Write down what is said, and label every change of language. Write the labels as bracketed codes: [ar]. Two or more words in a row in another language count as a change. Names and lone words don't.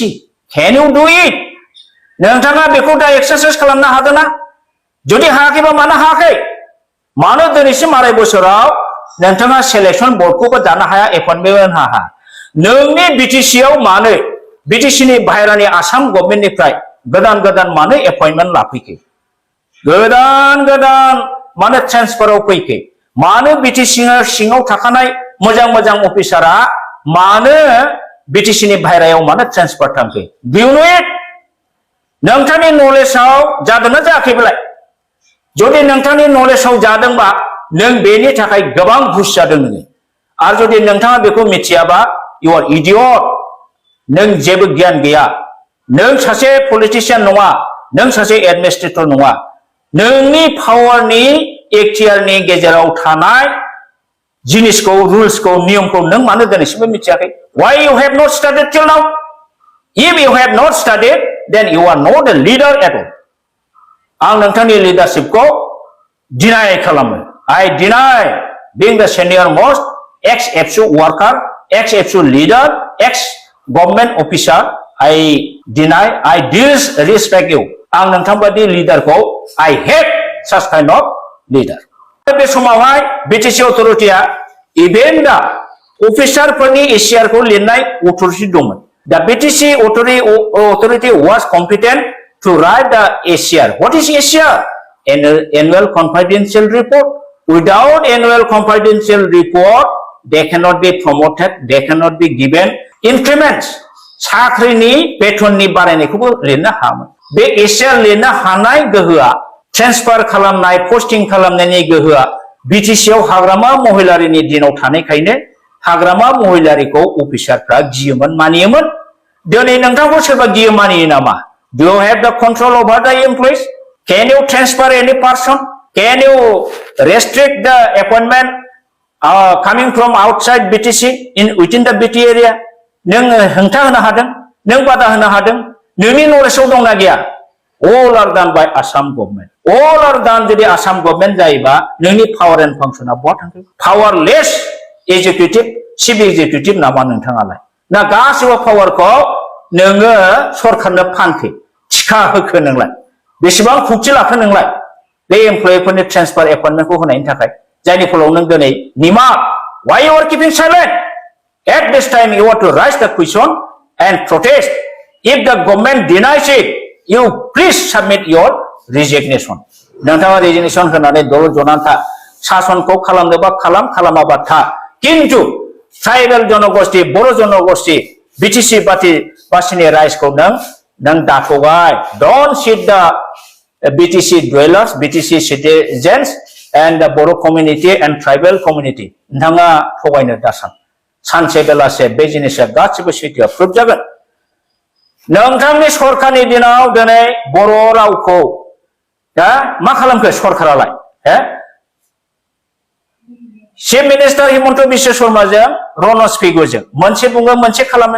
[en] Can you do it? [brx] नोंथाङा बेखौ दा एक्सारसाइज खालामनो हागोन ना? जुदि हायाखैबा मानो हायाखै? मानो दिनैसिम आराय बोसोराव नोंथाङा सेलेक्शन बर्डखौबो दानो हाया, एपइन्टमेन्ट होनो हाया? नोंनि बिटिसिआव मानो बिटिसिनि बाहेरानि आसाम गभर्नमेन्टनिफ्राय गोदान मानो एपइन्टमेन्ट लाफैखै? गोदान मानो ट्रेन्सफाराव फैखै? मानो बिटिसिनि सिङाव थाखानाय मोजां अफिसारा मानो बिटिसिनि बाहेरायाव मानो ट्रेन्सफार थांखै? [en] Do you know it? [brx] नोंथांनि नलेजआव जादोंना जायाखैब्ला? जुदि नोंथांनि नलेजआव जादोंबा नों बेनि थाखाय गोबां घुस जादों नोङो. आरो जुदि नोंथाङा बेखौ मिथियाबा [en] you are idiot. [brx] नों जेबो गियान गैया. नों सासे पलिटिशियान नङा, नों सासे एडमिनिस्ट्रेटर नङा. नोंनि पावारनि एक्टियारनि गेजेराव थानाय जिनिसखौ, रुल्सखौ, नियमखौ नों मानो दिनैसिमबो मिथियाखै? [en] Why you have not studied till now? If you have not studied, then you are not a leader at all. [brx] आं नोंथांनि लिडारशिपखौ डिनाय खालामो. [en] I deny being the senior most ex-FSU worker, ex-FSU leader, ex-government officer. I deny, I disrespect you. [brx] आं नोंथांबादि लिडारखौ [en] I hate such kind of leader. [brx] बे समावहाय बिटिसि अथरिटिया इभेन दा अफिसारफोरनि एसियारखौ लिरनाय अथरिटि दंमोन. [en] The BTC authority was competent to write the ACR. What is ACR? Annual confidential report. Without annual confidential report, they cannot be promoted, they cannot be given increments. [brx] साख्रिनि बेथननि बारायनायखौबो लिरनो हायामोन. बे ACR लिरनो हानाय गोहोआ, ट्रेन्सफार खालामनाय, पोस्टिं खालामनायनि गोहोआ बिटिसिआव हाग्रामा महिलारिनि दिनाव थानायखायनो हाग्रामा महिलारिखौ अफिसारफ्रा गियोमोन, मानियोमोन. दिनै नोंथांखौ सोरबा गियो मानियो नामा? [en] Do you have the control over the employees? Can you transfer any person? Can you restrict the appointment coming from outside BTC within the BT area? [brx] नों हेंथा होनो हादों, नों बादा होनो हादों, नोंनि नलेजआव दंना गैया? [en] All are done by Assam government. All are done [brx] जुदि आसाम गभर्नमेन्ट जायोबा नोंनि पावार एन्ड फांसना बहा थांखो? [en] powerless executive, chief executive [brx] नामा नोंथाङालाय? ना गासिबो पावारखौ नोङो सरकारनो फानखो, थिखा होखो नोंलाय? बेसेबां खुक्थि लाखो नोंलाय बे एमप्लयिफोरनि [en] transfer appointmentखौ [brx] होनायनि थाखाय? जायनि फलाव नों दिनै निमाक, [en] why you are keeping silent? At this time, you have to raise the question and protest. If the government denies it, you please submit your resignation. [brx] नोंथाङा resignation होनानै दल जनानै शासनखौ खालामनोबा खालामाबा था किन्तु ट्राइबेल जनगोष्ठी बर' जनगोष्ठी BTC बासिनि राइजखौ नों दाथ'बाय. [en] Don't cheat the BTC dwellers, BTC citizens and the Bodo community and tribal community. [brx] नोंथाङा थगायनो दासान. सानसे बेलासे बे जिनिसा गासिबो सैथोआ प्रुफ जागोन. नोंथांनि सरकारनि दिनाव दिनै बर' रावखौ मा खालामखो सरकारालाय चिफ मिनिस्टार हिमन्त बिश्व शर्माजों रनज पेगुजों मोनसे बुङो मोनसे खालामो.